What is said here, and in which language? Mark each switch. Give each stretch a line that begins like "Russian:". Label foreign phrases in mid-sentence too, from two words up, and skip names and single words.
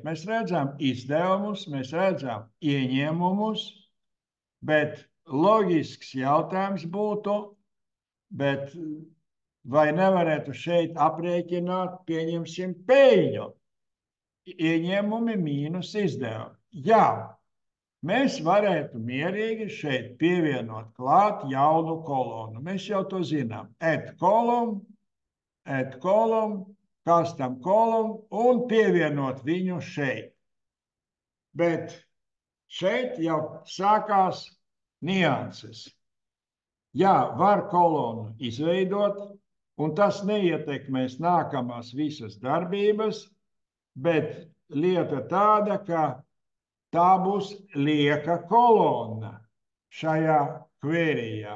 Latvian: Mēs redzam izdevumus, mēs redzam ieņēmumus, bet loģisks jautājums būtu, bet vai nevarētu šeit aprēķināt, pieņemsim, peļņu? Ieņēmumi mīnus izdevumi. Jā, mēs varētu mierīgi šeit pievienot klāt jaunu kolonu. Mēs jau to zinām.
English: Add column, custom column
Latvian: un pievienot viņu šeit. Bet šeit jau sākās nianses. Jā, var kolonu izveidot, un tas neietekmēs nākamās visas darbības, bet lieta tāda, ka tā būs lieka kolona šajā kvērijā.